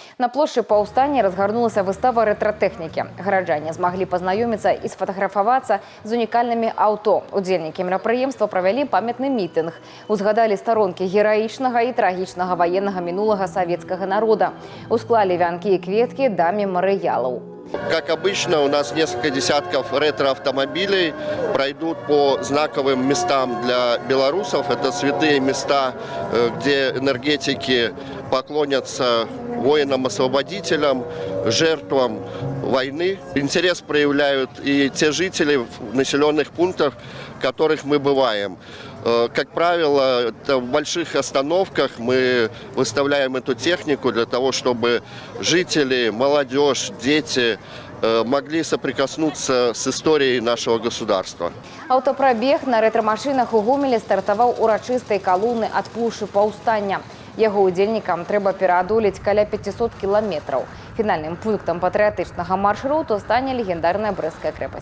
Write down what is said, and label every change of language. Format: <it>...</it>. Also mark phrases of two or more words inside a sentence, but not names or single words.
<ru>На площади</ru> <be>паўстання разгарнулася выстава рэтра-тэхнікі. Гараджане змаглі пазнаёміцца і сфатаграфавацца з унікальнымі аўто. Удзельнікі мерапрыемства правялі памятны мітынг. Узгадалі старонкі гераічнага і трагічнага ваеннага мінулага савецкага народа. Усклалі вянкі і кветкі да мемарыялаў.</be> <ru>Как обычно, у нас несколько десятков ретро-автомобилей пройдут по знаковым местам для белорусов. Это святые места, где энергетики поклонятся воинам-освободителям, жертвам войны. Интерес проявляют и те жители в населенных пунктах, в которых мы бываем. Как правило, в больших остановках мы выставляем эту технику для того, чтобы жители, молодежь, дети могли соприкоснуться с историей нашего государства.</ru> <be>Аўтапрабег на рэтра-машынах у Гомелі стартаваў урачыстай калоны ад плошчы паўстання. Яго удзельнікам трэба пераадолець каля 500 кіламетраў. Фінальным пунктам патрыятычнага маршруту стане легендарная Брэсцкая крэпасць.</be>